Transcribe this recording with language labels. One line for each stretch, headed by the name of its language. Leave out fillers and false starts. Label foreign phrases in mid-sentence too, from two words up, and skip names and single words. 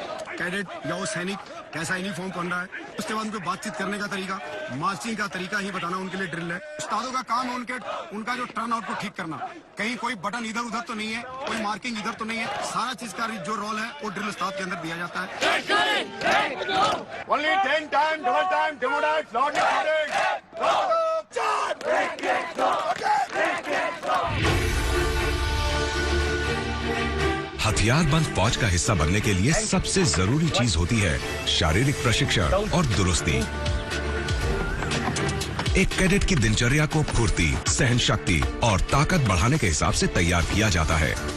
Hindi: कैडेट या वो सैनिक कैसा यूनिफॉर्म पहन रहा है, उसके बाद उनको बातचीत करने का तरीका, मार्चिंग का तरीका ही बताना उनके लिए ड्रिल है। उस्तादों का काम है उनका जो
English: turn out
Hindi: को ठीक करना। कहीं कोई बटन इधर उधर तो नहीं है, कोई मार्किंग इधर तो नहीं है। सारा चीज का जो रोल है वो ड्रिल उस्ताद के अंदर दिया जाता है।
English: Only 10 time, double time, demotize, loud
Hindi: हथियारबंद फौज का हिस्सा बनने के लिए सबसे जरूरी चीज होती है शारीरिक प्रशिक्षण और दुरुस्ती। एक कैडेट की दिनचर्या को फुर्ती, सहन शक्ति और ताकत बढ़ाने के हिसाब से तैयार किया जाता है।